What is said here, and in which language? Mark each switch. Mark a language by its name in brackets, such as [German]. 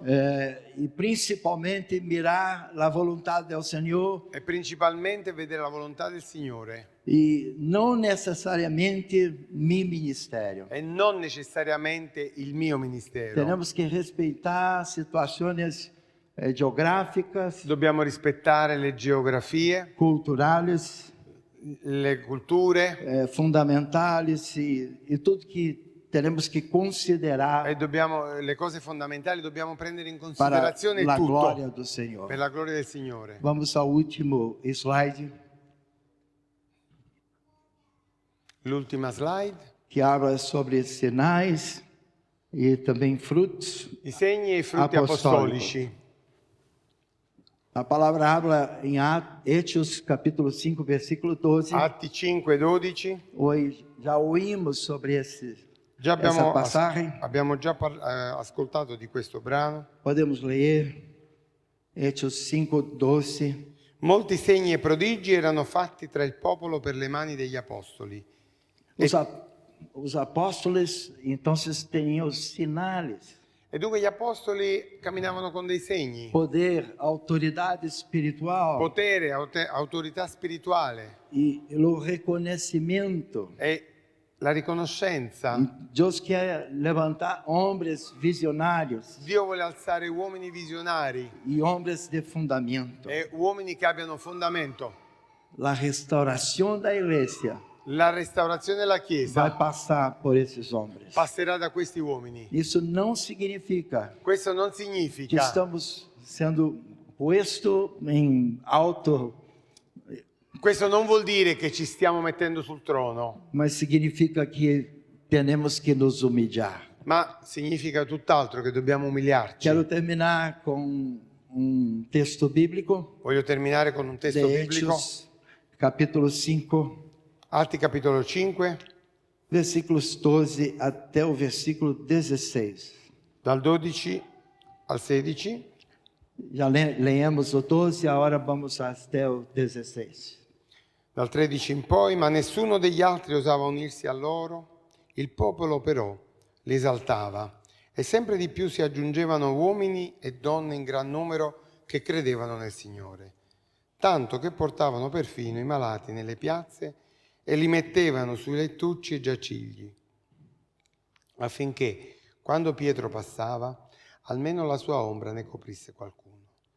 [Portuguese] e principalmente mirar a vontade do Senhor [Italian] e principalmente vedere la volontà del Signore [Portuguese] e não necessariamente meu ministério. [Italian] e non necessariamente il mio ministero. [Portuguese] Temos que respeitar situações geográficas, [Italian] Dobbiamo rispettare le geografie, [Portuguese] culturais, [Italian] le culture [Portuguese] fundamentais e tudo que temos que considerar [Italian] e le cose fondamentali dobbiamo prendere in [Portuguese] para [Italian] considerazione [Portuguese] a glória [Italian] tutto [Portuguese] do Senhor. [Italian] per la gloria del Signore. [Portuguese] Vamos ao último slide, [Italian] L'ultima slide. [Portuguese] que habla sobre sinais e também frutos. [Italian] I segni e i frutti [Portuguese] Apostolico. [Italian] apostolici. [Portuguese] A palavra habla em Hechos capítulo 5, versículo 12. [Italian] Atti 5:12. [Portuguese] Hoje já ouvimos sobre essa [Italian] Già abbiamo, [Portuguese] passagem. [Italian] abbiamo già ascoltato di questo brano. [Portuguese] Podemos ler Hechos 5, 12. [Italian] Molti segni e prodigi erano fatti tra il popolo per le mani degli apostoli. [Portuguese] Os apóstolos, então, tinham os sinais, [Italian] E dunque gli apostoli camminavano con dei segni, [Portuguese] poder, autoridade espiritual [Italian] potere, autorità spirituale [Portuguese] e o reconhecimento. [Italian] e la riconoscenza. [Portuguese] Deus quer levantar homens visionários [Italian] Dio vuole alzare uomini visionari [Portuguese] e homens de fundamento. [Italian] e uomini che abbiano fondamento. [Portuguese] A restauração da igreja [Italian] La restaurazione della [Portuguese] vai [Italian] Chiesa [Portuguese] passar por esses homens. [Italian] passerà da questi uomini. [Portuguese] Isso não significa [Italian] Questo non [Portuguese] que [Italian] significa [Portuguese] estamos sendo posto em alto, [Italian] Questo non vuol dire che ci stiamo mettendo sul trono, [Portuguese] mas significa que temos que nos humilhar. [Italian] ma significa tutt'altro, che dobbiamo umiliarci. [Portuguese] Quero terminar com um texto bíblico [Italian] Voglio terminare con un testo [Portuguese] de [Italian] biblico, [Portuguese] Hechos, capítulo 5, [Italian] Atti capitolo 5, [Portuguese] versículos 12 até o versículo 16. [Italian] dal 12 al 16. [Portuguese] Já leemos o 12, agora vamos até o 16. [Italian] Dal 13 in poi, ma nessuno degli altri osava unirsi a loro. Il popolo però li esaltava e sempre di più si aggiungevano uomini e donne in gran numero che credevano nel Signore, tanto che portavano perfino i malati nelle piazze e li mettevano sui lettucci e giacigli, affinché, quando Pietro passava, almeno la sua ombra ne coprisse qualcuno.